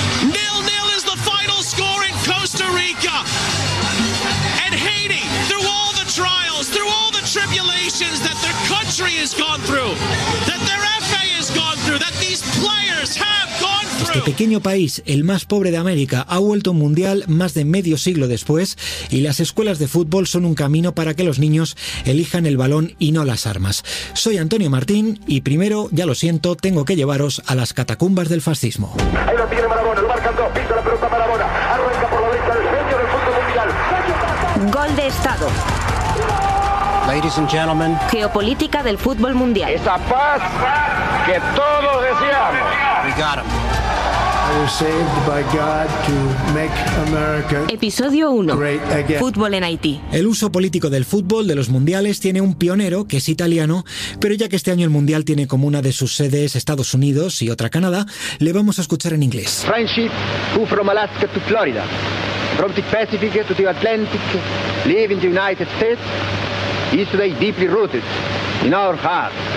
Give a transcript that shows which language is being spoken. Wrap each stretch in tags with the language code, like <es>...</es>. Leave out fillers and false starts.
<en>0-0 is the final score in Costa Rica. And Haiti, through all the trials, through all the tribulations that their country has gone through, that their FA has gone through, that these players have gone.</en> <es>Este pequeño país, el más pobre de América, ha vuelto un mundial más de medio siglo después, y las escuelas de fútbol son un camino para que los niños elijan el balón y no las armas. Soy Antonio Martín y primero, ya lo siento, tengo que llevaros a las catacumbas del fascismo. Ahí la tiene Maradona, lo marcan dos, pisa la pelota Maradona, arranca por la derecha el genio del fútbol mundial. Gol de Estado.</es> <en>Ladies and gentlemen.</en> <es>Geopolítica del fútbol mundial. Esa paz que todos deseamos.</es> <en>We got him. Saved by God to make America.</en> <es>Episodio 1. Fútbol en Haití. El uso político del fútbol, de los mundiales, tiene un pionero, que es italiano, pero ya que este año el mundial tiene como una de sus sedes Estados Unidos y otra Canadá, le vamos a escuchar en inglés.</es> <en>Friendship, who from Alaska to Florida, from the Pacific to the Atlantic, live in the United States, is today deeply rooted in our heart.</en>